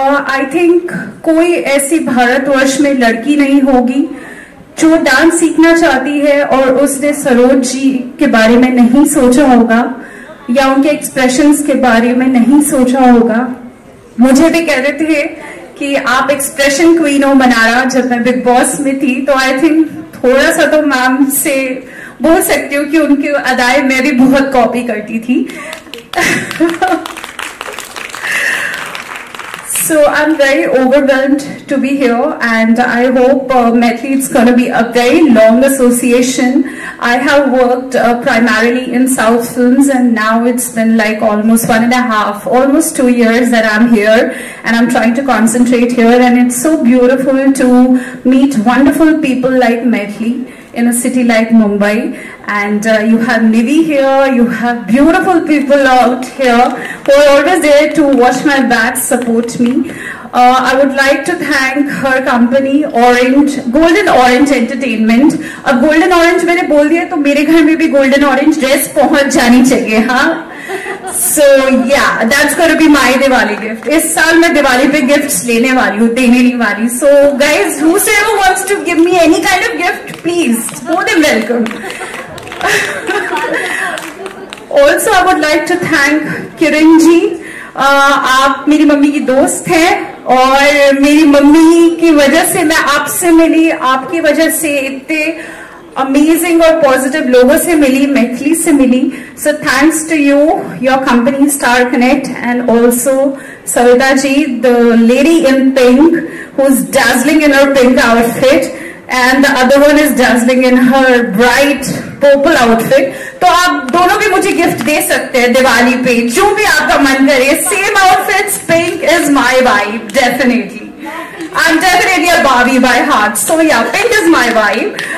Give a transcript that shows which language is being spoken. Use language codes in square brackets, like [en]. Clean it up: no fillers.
[en] I think [hi] कोई ऐसी भारतवर्ष में लड़की नहीं होगी जो डांस सीखना चाहती है और उसने सरोज जी के बारे में नहीं सोचा होगा या उनके एक्सप्रेशंस के बारे में नहीं सोचा होगा। मुझे भी कह रहे थे कि आप एक्सप्रेशन क्वीन हो मनारा, जब मैं बिग बॉस में थी, तो [en] I think [hi] थोड़ा सा तो मैम से बोल सकती हूँ कि उनकी अदाएं मैं भी बहुत कॉपी करती थी। [en] So I'm very overwhelmed to be here, and I hope Maithili it's going to be a very long association. I have worked primarily in South films, and now it's been like almost 1.5, almost 2 years that I'm here, and I'm trying to concentrate here, and it's so beautiful to meet wonderful people like Maithili in a city like Mumbai. And you have Nivi here, you have beautiful people out here who are always there to watch my back, support me. I would like to thank her company Golden Orange Entertainment. [hi] अब Golden Orange मैंने बोल दिया तो मेरे घर में भी Golden Orange dress पहुंच जानी चाहिए, हाँ? [en] So yeah, that's going to be my Diwali gift. [hi] इस साल मैं दिवाली पे गिफ्ट्स लेने वाली हूँ, देने नहीं वाली. [en] So guys, whosoever wants to give me any kind of gift, please, more than welcome. Also, I would like to thank Kiran ji. [hi] आप मेरी मम्मी की दोस्त हैं, और मेरी मम्मी की वजह से मैं आपसे मिली, आपकी वजह से इतने अमेजिंग और पॉजिटिव लोगों से मिली, मैथिली से मिली. [en] So thanks to you, your company Star Connect, and also Savita ji, the lady in pink who is dazzling in her pink outfit, and the other one is dazzling in her bright purple outfit. [hi] तो आप दोनों भी मुझे gift दे सकते हैं दिवाली पे, जो भी आपका मन करे. [en] Same outfits, pink is my vibe, definitely. I'm definitely a Barbie by heart, so yeah, pink is my vibe.